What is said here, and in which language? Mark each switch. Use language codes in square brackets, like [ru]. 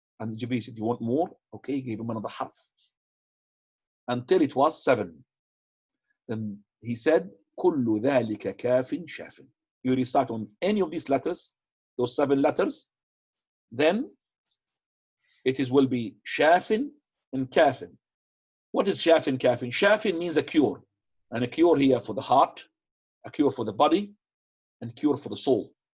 [en] And Jibreel said, you want more? Okay, he gave him another harf. Until it was 7. Then he said, [ar] كل ذلك كاف شاف. [en] You recite on any of these letters, those 7 letters, then it will be shafin and kafin. What is shafin, kafin? Shafin means a cure. And a cure here for the heart, a cure for the body, and cure for the soul.